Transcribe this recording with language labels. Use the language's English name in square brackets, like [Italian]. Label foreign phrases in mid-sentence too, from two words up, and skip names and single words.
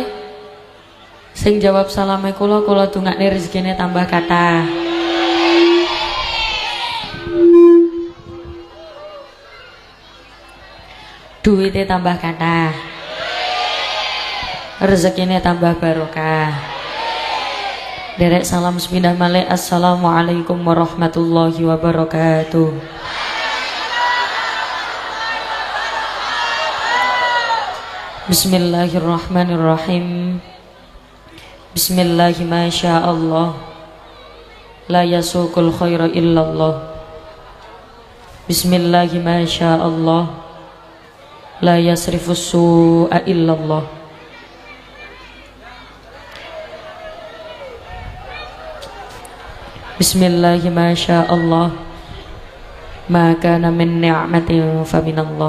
[Javanese] Sing jawab salame kula dongakne rezekine tambah kathah. Duitnya tambah kathah, rezekinya tambah barokah. Derek salam sepindah malih. [Arabic] السلام عليكم ورحمة الله وبركاته. Bismillahirrahmanirrahim. بسم الله ما شاء الله, لا يسوق الخير إلا الله. بسم الله ما شاء الله، لا يصرف السوء إلا الله. بسم الله ما شاء الله، ما كان من نعمة فمن الله.